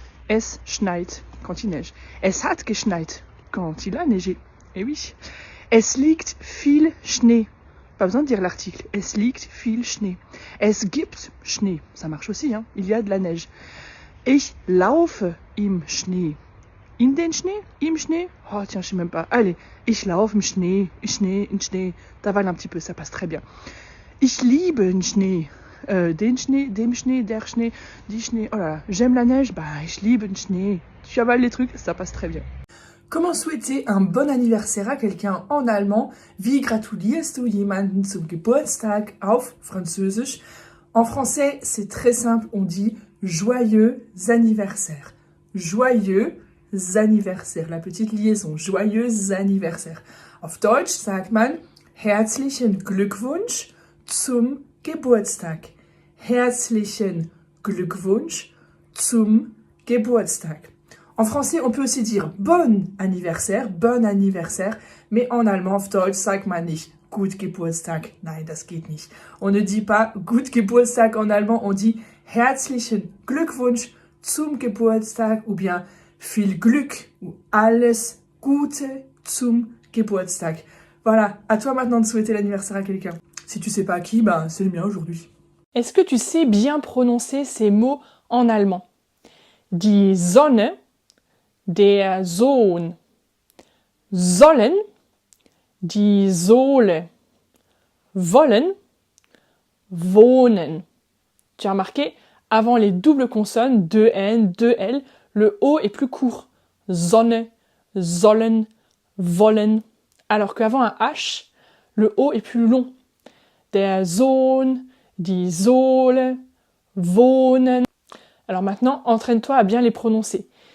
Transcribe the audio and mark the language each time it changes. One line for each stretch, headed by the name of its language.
German: Es schneit,
French: quand il neige.
German: Es hat geschneit,
French: quand il a neigé. Et oui.
German: Es liegt viel Schnee.
French: Pas besoin de dire l'article.
German: Es liegt viel Schnee. Es gibt Schnee.
French: Ça marche aussi, hein. Il y a de la neige.
German: Ich laufe im Schnee. In den Schnee? Im Schnee?
French: Oh tiens, je sais même pas.
German: Allez, ich laufe im Schnee, in Schnee.
French: T'avales un petit peu, ça passe très bien.
German: Ich liebe den Schnee. Den Schnee, dem Schnee, der Schnee, die Schnee.
French: Oh là là, j'aime la neige,
German: ich liebe den Schnee.
French: Tu avales les trucs, ça passe très bien. Comment souhaiter un bon anniversaire à quelqu'un en allemand?
German: Wie gratulierst du jemanden zum Geburtstag auf Französisch?
French: En français, c'est très simple, on dit joyeux anniversaire. Joyeux anniversaire, la petite liaison, joyeux anniversaire.
German: Auf Deutsch sagt man herzlichen Glückwunsch zum Geburtstag. Herzlichen Glückwunsch zum Geburtstag.
French: En français, on peut aussi dire bon anniversaire, mais en allemand,
German: auf Deutsch sagt man nicht gut Geburtstag. Nein, das geht nicht.
French: On ne dit pas gut Geburtstag en allemand, on dit
German: herzlichen Glückwunsch zum Geburtstag
French: ou bien viel Glück ou
German: alles Gute zum Geburtstag.
French: Voilà, à toi maintenant de souhaiter l'anniversaire à quelqu'un. Si tu sais pas à qui, ben c'est le mien aujourd'hui. Est-ce que tu sais bien prononcer ces mots en allemand?
German: Die Sonne, der Sohn, sollen, die Sohle, wollen, wohnen.
French: Tu as remarqué, avant les doubles consonnes, 2N, 2L, le O est plus court.
German: Sonne, sollen, wollen.
French: Alors qu'avant un H, le O est plus long.
German: Der Sohn, die Sohle, wohnen.
French: Alors maintenant, entraîne-toi à bien les prononcer.